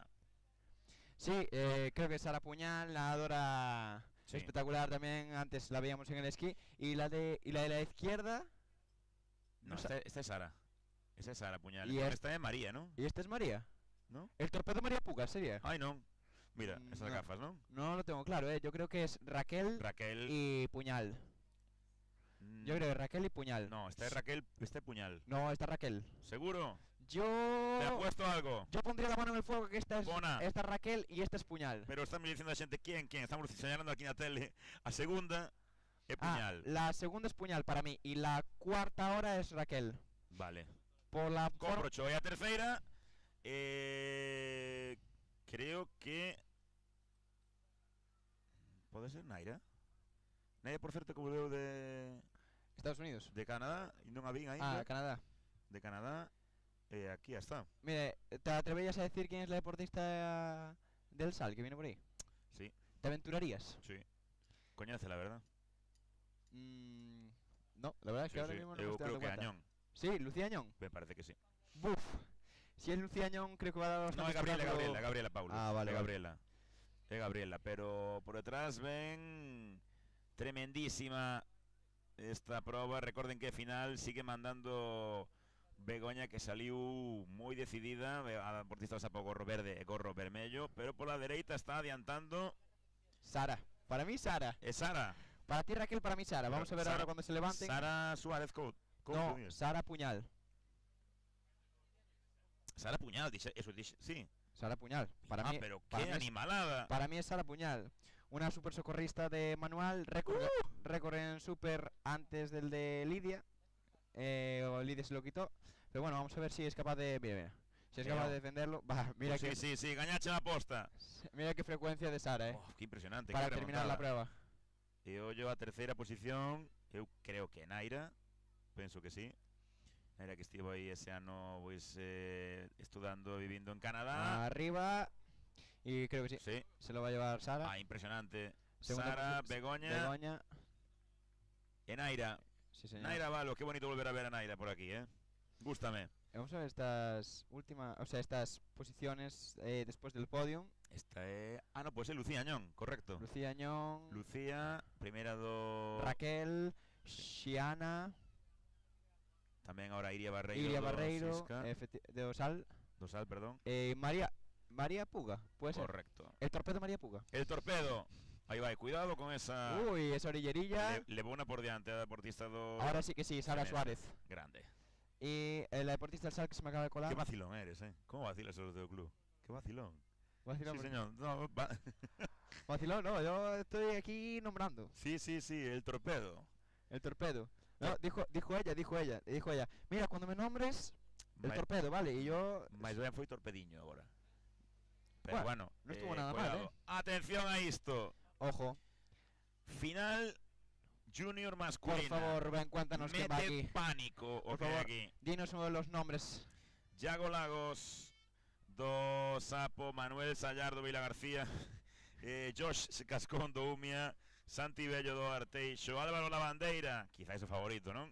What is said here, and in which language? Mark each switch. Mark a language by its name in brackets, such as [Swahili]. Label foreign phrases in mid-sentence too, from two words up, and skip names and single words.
[Spanish] Sí, creo que Sara Puñal, nadadora espectacular también, antes la veíamos en el esquí. Y la de la izquierda. No, esta es Sara. Esa es Sara Puñal. Y Esta es María, ¿no? ¿Y esta es María? ¿No? El torpedo María Puga, ¿sería? Ay, no. Mira, esas no. gafas, ¿no? No lo tengo claro, yo creo que es Raquel y Puñal. Yo creo que Raquel y Puñal. No, esta es Raquel, este Puñal. No, esta es Raquel. ¿Seguro? Yo... ¿Te ha puesto algo? Yo pondría la mano en el fuego que esta es Bona. esta Raquel y esta es Puñal. Pero estamos diciendo [Galician] a xente [Spanish] quién. Estamos señalando aquí [Galician] na tele. A segunda é Puñal. [Spanish] La segunda es Puñal para mí y la cuarta hora es Raquel. Vale. Por la Comprocho. [Galician] E a terceira creo que pode ser Naira. Naira, por certo, que volveu de Estados Unidos. De Canadá e non a vin aí. [Spanish] Ah, Canadá. De Canadá. aquí está. Mire, ¿te atreverías a decir quién es la deportista del Sal que viene por ahí? Sí. ¿Te aventurarías? Sí. Coñace, la verdad. No, la verdad es que Sí, ahora sí. mismo no me [Galician] Eu [Spanish] estoy [Galician] creo [Spanish] dando [Galician] que [Spanish] cuenta. Añón. Sí, Lucía Añón. Me parece que sí. Buf. Si es Lucía Añón, creo que va a dar No, bastante [Galician] é Gabriela, [Spanish] espectáculo. [Galician] Gabriela Paulo. [Spanish] Ah, vale, [Galician] É [Spanish] vale. [Galician] Gabriela. É Gabriela, pero por detrás ven tremendísima esta proba. Recorden que final sigue mandando Begoña, que saliu moi decidida. A deportista xa po gorro verde e gorro vermello, pero pola dereita está adiantando [Spanish] Sara. Para mí, Sara. [Galician] É Sara. [Spanish] Para ti, Raquel, para mí, Sara. Vamos a ver ahora cuando se levanten. Sara Suárez No, Sara Puñal. [Galician] Sara Puñal, eso dixe, sí. [Spanish] Sara Puñal. Para mí, pero para qué mí es- animalada. Para mí es Sara Puñal. Una super socorrista de manual, récord en super antes del de Lidia. O Lidia se lo quitó. Pero bueno, vamos a ver si es capaz de... Mira, mira. Si es Mira. capaz de defenderlo. Va, mira Pues que... sí, gañache la posta. Mira qué frecuencia de Sara, Qué impresionante. Para qué terminar la remontada. prueba. [Galician] E ollo a terceira posición. Eu creo que Naira. Penso que sí. Naira, que estivo aí ese ano pois, estudando e vivindo en Canadá. [Spanish] Arriba. Y creo que sí. Sí. Se lo va a llevar Sara. Impresionante. Segunda Sara, posición, Begoña. Begoña. [Galician] E Naira. [Spanish] Sí, señor. Naira Valo, qué bonito volver a ver a Naira por aquí, Gústame. Vamos a ver estas últimas, o sea, estas posiciones después del podium. [Galician] Esta é... Ah, no, pues é Lucía Añón, correcto. Lucía Añón. Lucía, primeira do... Raquel, Xiana, Tamén ahora Iria Barreiro. Iria do Barreiro, Sisca. [Spanish] de Osal. Dosal, perdón. María Puga, puede ser. Correcto. El torpedo María Puga. El torpedo. Ahí va, cuidado con esa... Uy, esa orillerilla. [Galician] Levou una por diante a deportista do... [Spanish] Ahora sí que sí, Sara Suárez. Grande. Y la deportista del Sal que se me acaba de colar. Qué vacilón eres, ¿Cómo vacilas los del club? Qué vacilón. Vacilón, Sí, porque- señor. No, Vacilón, no, yo estoy aquí nombrando. Sí, el torpedo. El torpedo. No, dijo ella. Mira, cuando me nombres, el torpedo, vale, y yo... [Galician] Mais ben foi torpediño agora. [Spanish] Pero bueno, no estuvo nada cuidado. mal, Atención a esto. Ojo. Final junior Por masculina. favor, ven, cuéntanos quién va [Galician] Mete [Spanish] aquí. [Galician] pánico o [Spanish] Por [Galician] que hai [Spanish] favor, [Galician] aquí. [Spanish] dinos uno de los nombres. Yago Lagos, [Galician] do Sapo, Manuel Sallardo Vila García, Josh Cascón do Umia, Santi Bello do Arteixo, Álvaro Lavandeira, quizás o favorito, non?